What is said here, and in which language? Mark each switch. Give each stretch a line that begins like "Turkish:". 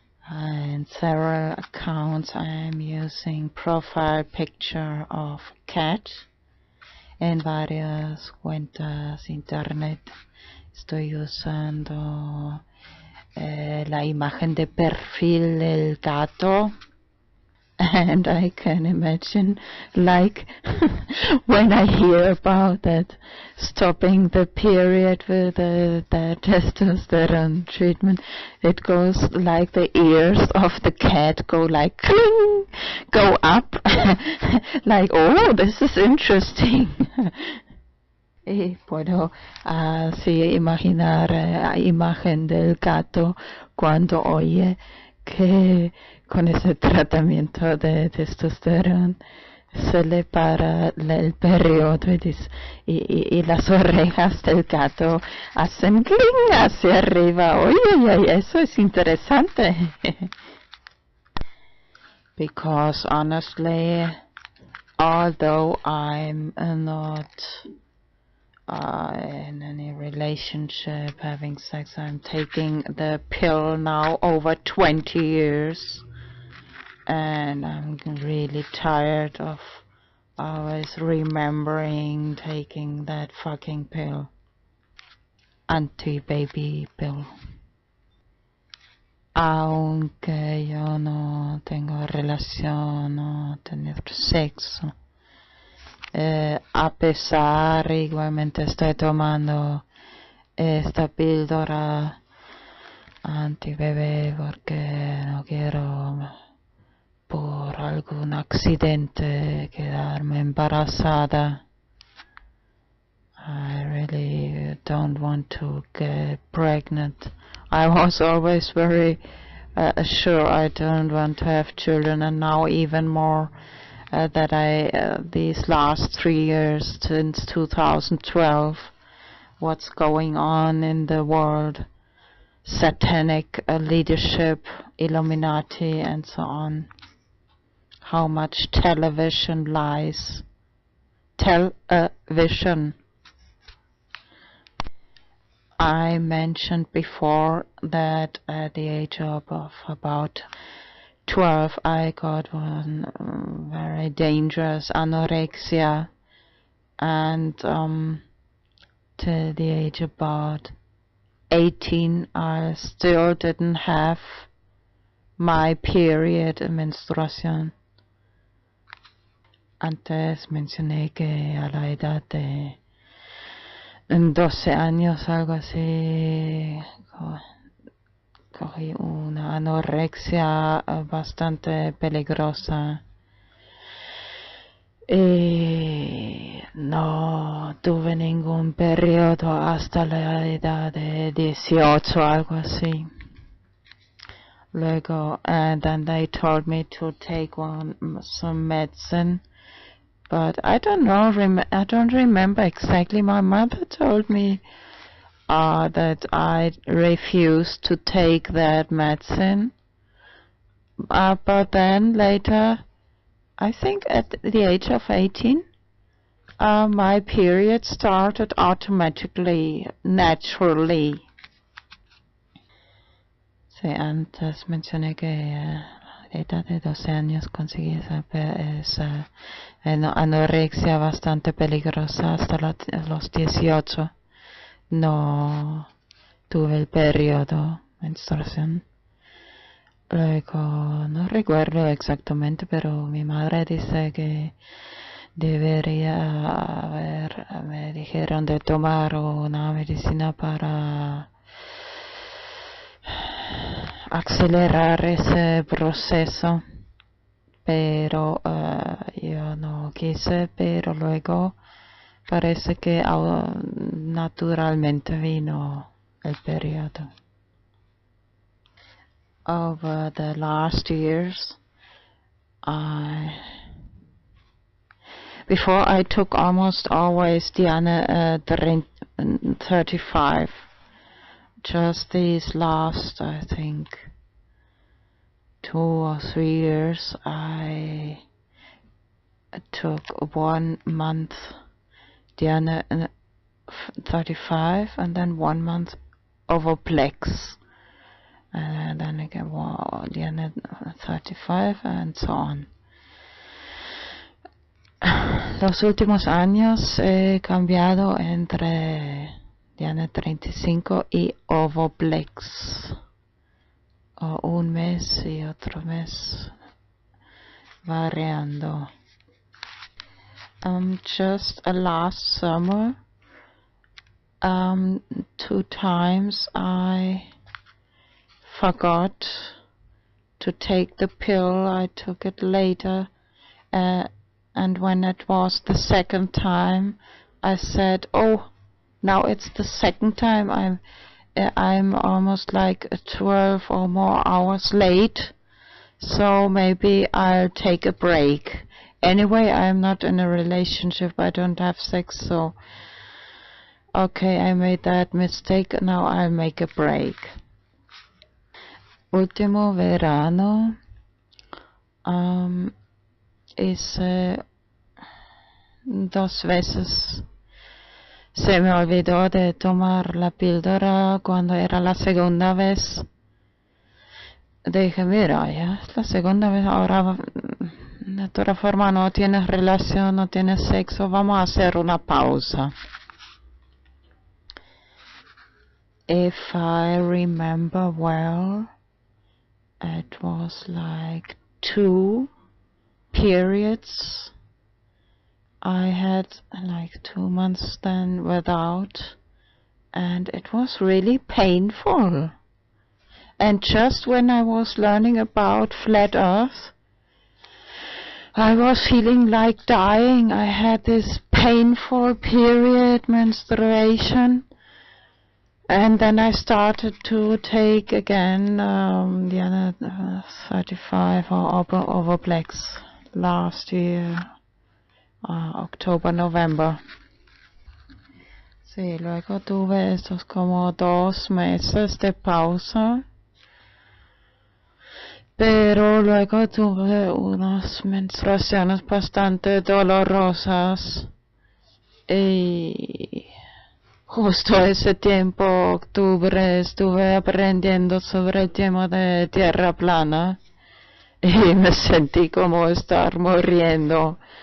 English: In several accounts I am using profile picture of cat.
Spanish: En varias cuentas internet estoy usando la imagen de perfil del gato.
English: And I can imagine, like, when I hear about that, stopping the period with the testosterone treatment, it goes like the ears of the cat go like, cling, go up, like, oh, this is interesting.
Spanish: Y puedo así imaginar la imagen del gato cuando oye que con ese tratamiento de testosterona se le para el periodo y las orejas del gato hacen cling hacia arriba. Oye, eso es interesante.
English: Because honestly, although I'm not in any relationship, having sex, I'm taking the pill now over 20 years. And I'm really tired of always remembering taking that fucking pill. Anti-baby pill.
Spanish: Aunque yo no tengo relación, no tener sexo. A pesar, igualmente estoy tomando esta píldora anti-bebé porque no quiero por algún accidente quedarme embarazada.
English: I really don't want to get pregnant. I was always very sure I don't want to have children, and now even more that I these last 3 years since 2012, what's going on in the world, satanic leadership, Illuminati, and so on. How much television lies. Television. I mentioned before that at the age of about 12 I got one very dangerous anorexia, and till the age about 18 I still didn't have my period, menstruación.
Spanish: Antes mencioné que a la edad de 12 años, algo así, cogí una anorexia bastante peligrosa. Y no tuve ningún periodo hasta la edad de 18, algo así. Luego,
English: and then they told me to take some medicine. But I don't know, I don't remember exactly. My mother told me that I refused to take that medicine. But then later, I think at the age of 18, my period started automatically, naturally.
Spanish: Sí, antes mencioné que a la edad de 12 años conseguí esa anorexia bastante peligrosa hasta los 18. No tuve el periodo, menstruación. Luego, no recuerdo exactamente, pero mi madre dice que debería haber, me dijeron de tomar una medicina para acelerar ese proceso, pero yo no quise, pero luego parece que naturalmente vino el periodo.
English: Over the last years, before I took almost always Diana 35. Just these last, I think, 2 or 3 years, I took 1 month Diana 35 and then 1 month Ovoplex. And then again, Diana 35 and so on.
Spanish: Los últimos años he cambiado entre Diana 35 y Ovoplex. O un mes y otro mes variando.
English: Just last summer, 2 times I forgot to take the pill. I took it later, and when it was the second time, I said, "Oh, now it's the second time. I'm almost like 12 or more hours late, so maybe I'll take a break." Anyway, I'm not in a relationship. I don't have sex, so okay, I made that mistake. Now I'll make a break.
Spanish: Último verano hice 2 veces. Se me olvidó de tomar la píldora cuando era la segunda vez. Dije, mira, ya es la segunda vez, ahora de toda forma no tienes relación, no tienes sexo, vamos a hacer una pausa.
English: If I remember well, it was like 2 periods. I had like 2 months then without, and it was really painful. And just when I was learning about flat earth, I was feeling like dying. I had this painful period, menstruation, and then I started to take again the other 35 or Ovoplex last year. October, November.
Spanish: Sí, luego tuve estos como 2 meses de pausa, pero luego tuve unas menstruaciones bastante dolorosas y justo ese tiempo, octubre, estuve aprendiendo sobre el tema de tierra plana y me sentí como estar muriendo.